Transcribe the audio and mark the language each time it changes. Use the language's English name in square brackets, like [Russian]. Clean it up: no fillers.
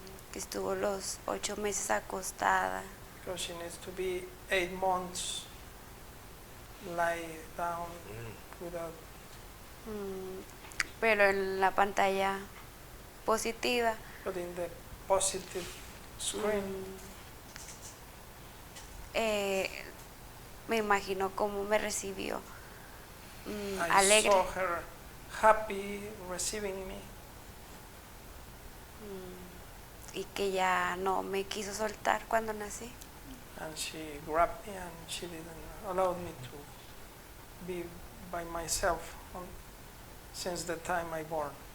[Spanish] Que estuvo los 8 meses acostada. [English] Because she needs to be 8 months lie down without. [Spanish] Pero en la pantalla positiva, [English] But in the positive screen, [Spanish] me imagino cómo me recibió. [English] I [Spanish] Alegre. [English] saw her happy receiving me. [Spanish] Y que ya no me quiso soltar cuando nací. [English] And she grabbed me and she didn't allow me to be by myself since the time I born.